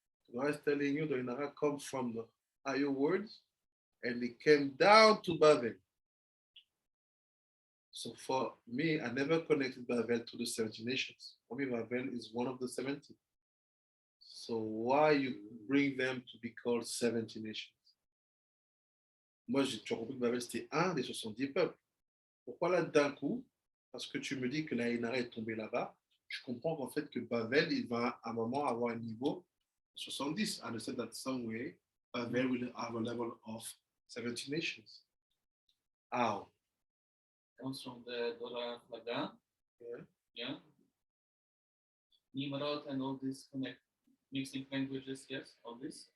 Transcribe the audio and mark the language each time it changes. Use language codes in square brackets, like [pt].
[en] Gemara is telling you the Ain Hara comes from the higher words and it came down to Babel. So for me, I never connected Babel to the 70 nations. For me, Babel is one of the 70. So why you bring them to be called 70 nations? [fr] Moi, j'ai toujours compris que Babel, c'était un des 70 peuples. Pourquoi là, d'un coup, parce que tu me dis que la Ain Hara est tombée là-bas, je comprends qu'en fait que Babel, il va à un moment avoir un niveau 70. [en] I understand that some way, Babel will have a level of 70 nations. How? Comes from the Dora Lagan. Yeah. Yeah. Nimrod and all this connect mixing languages, yes, all this.